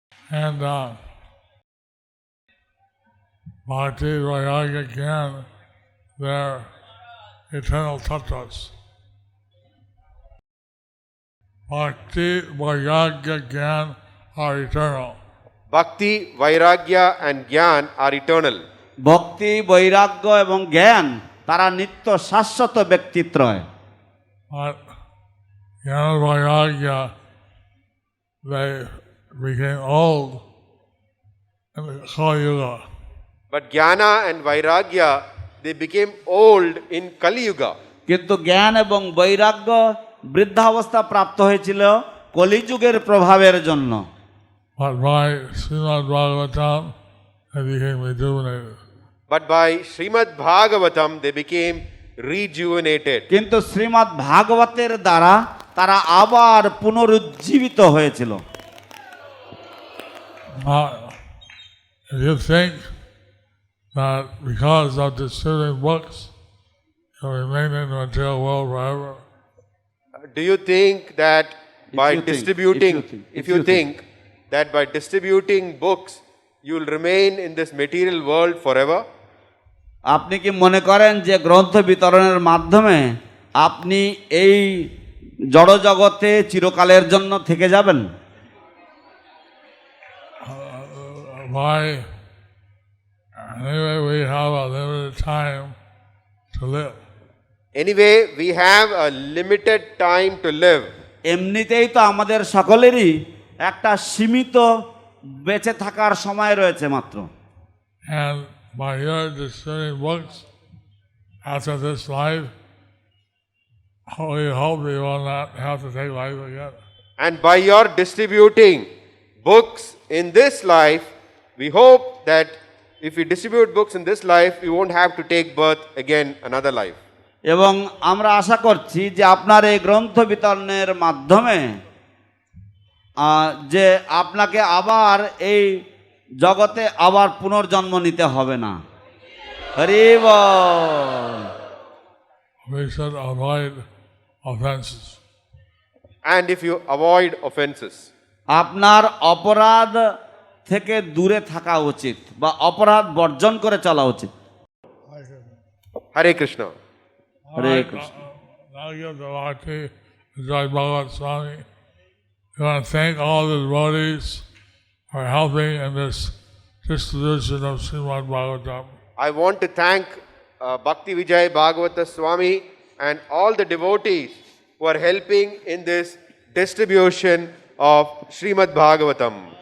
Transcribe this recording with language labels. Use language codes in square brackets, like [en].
[en] And Bhakti, Vairagya, Gyan, they're eternal tattvas. Bhakti, Vairagya, Gyan are eternal. Bhakti, Vairagya and Gyan are eternal. [bn] ভক্তি, বৈরাগ্য এবং জ্ঞান তারা নিত্য শাশ্বত ব্যক্তিত্রয়। [en] But Gyan and Vairagya, they became old in the Kali Yuga. But Jnana and Vairagya, they became old in Kali Yuga. [bn] কিন্তু জ্ঞান এবং বৈরাগ্য বৃদ্ধাবস্থা প্রাপ্ত হয়েছিল কলিযুগের প্রভাবের জন্য। [en] But by Śrīmad-Bhāgavatam, they became rejuvenated. But by Śrīmad-Bhāgavatam, they became rejuvenated. [bn] কিন্তু শ্রীমদ্ ভাগবতের দ্বারা তারা আবার পুনরুজ্জীবিত হয়েছিল। [en] If you think that because of distributing books, you'll remain in the material world forever, Do you think that by you think, distributing, if you think. that by distributing books, you'll remain in this material world forever? [bn] আপনি কি মনে করেন যে গ্রন্থ বিতরণের মাধ্যমে আপনি এই জড়জগতে চিরকালের জন্য থেকে যাবেন? [en] why? Anyway, we have a limited time to live. Anyway, we have a limited time to live. [bn] এমনিতেই তো আমাদের সকলেরই একটা সীমিত বেঁচে থাকার সময় রয়েছে মাত্র। [en] And by your distributing books after this life, we hope we will not have to take life again. And by your distributing books in this life, we hope that if we distribute books in this life, we won't have to take birth again another life. [bn] এবং আমরা আশা করছি যে আপনার এই গ্রন্থ বিতরণের মাধ্যমে যে আপনাকে আবার এই জগতে আবার পুনর্জন্ম নিতে হবে না। হরি বল। [en] We should avoid offenses. And if you avoid offenses, [bn] আপনার অপরাধ থেকে দূরে থাকা উচিত বা অপরাধ বর্জন করে চলা উচিত। [en] Hare Krishna. [bn] Hare Krishna. [en] Now you have the Bhakti, Jayapataka Swami. I want to thank all the devotees for helping in this distribution of Śrīmad-Bhāgavatam. I want to thank Bhakti Vijay Bhagavata Swami and all the devotees who are helping in this distribution of Śrīmad-Bhāgavatam.